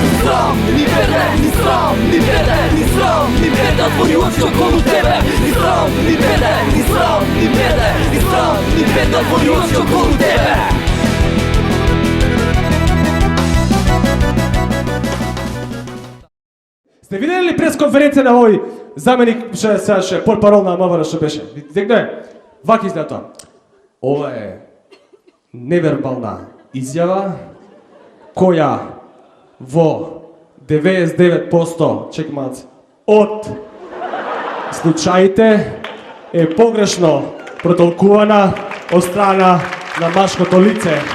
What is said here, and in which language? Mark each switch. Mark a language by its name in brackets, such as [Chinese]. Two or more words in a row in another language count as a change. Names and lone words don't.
[Serbian] sram, ni bede, ni sram, ni bede, ni sram, ni bede, otvori oči okolo tebe. Ni sram, ni bede, ni sram, ni bede, ni sram, ni bede, otvori oči okolo tebe. [Macedonian] Сте видели ли пресконференција на овој заменик ще портпарол на МВР што беше? Видите е? Вака изгледа тоа. Ова е невербална изјава која во 99% чек малце од случаите е погрешно протолкувана од страна на машкото лице.